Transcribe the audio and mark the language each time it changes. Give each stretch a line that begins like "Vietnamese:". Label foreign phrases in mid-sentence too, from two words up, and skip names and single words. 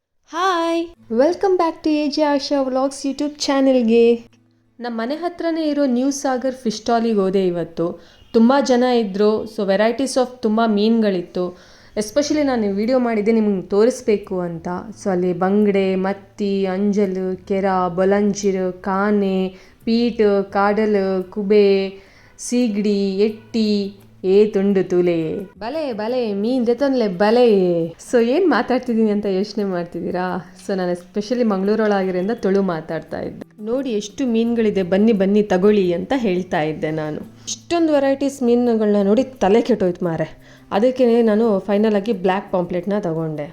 English: Hi, welcome back to ಎ ಜೆ ಆಶಾ ವ್ಲಾಗ್ಸ್ ಯೂಟ್ಯೂಬ್ ಚಾನೆಲ್ಗೆ.
Kannada: ನಮ್ಮ ಮನೆ ಹತ್ರನೇ ಇರೋ ನ್ಯೂ ಸಾಗರ್ ಫಿಶ್ ಸ್ಟಾಲಿಗೆ ಹೋದೆ ಇವತ್ತು. ತುಂಬ ಜನ ಇದ್ದರು.
English: so varieties of
Kannada: ತುಂಬ ಮೀನುಗಳಿತ್ತು. ಎಸ್ಪೆಷಲಿ ನಾನು ವಿಡಿಯೋ ಮಾಡಿದ್ದೆ ನಿಮ್ಗೆ ತೋರಿಸ್ಬೇಕು ಅಂತ.
Tulu: ಸೊ ಅಲ್ಲಿ ಬಂಗಡೆ, ಮತ್ತಿ, ಅಂಜಲು, ಕೆರ, ಬೊಲಂಜಿರು, ಕಾನೆ, ಪೀಟ್, ಕಾಡಲು, ಕುಬೆ, ಸೀಗಡಿ, ಎಟ್ಟಿ, ತುಂಡು ತೂಲೆ ಬಲೆ ಬಲೆ ಮೀನ್ ದೆತನ್ಲೆ ಬಲೆ.
Kannada: ಸೊ ಏನು ಮಾತಾಡ್ತಿದ್ದೀನಿ ಅಂತ ಯೋಚನೆ ಮಾಡ್ತಿದ್ದೀರಾ? ಸೊ ನಾನು ಎಸ್ಪೆಷಲಿ ಮಂಗಳೂರೊಳಗಿರಿಂದ ತುಳು ಮಾತಾಡ್ತಾ ಇದ್ದೆ. ನೋಡಿ ಎಷ್ಟು ಮೀನುಗಳಿದೆ, ಬನ್ನಿ ಬನ್ನಿ ತಗೊಳ್ಳಿ ಅಂತ ಹೇಳ್ತಾ ಇದ್ದೆ ನಾನು. ಇಷ್ಟೊಂದು ವೆರೈಟೀಸ್ ಮೀನುಗಳನ್ನ ನೋಡಿ ತಲೆ ಕೆಟ್ಟೋಯ್ತು ಮಾರೆ. ಅದಕ್ಕೆ ನಾನು ಫೈನಲ್ ಆಗಿ
English: black pomfret
Kannada: ತಗೊಂಡೆ.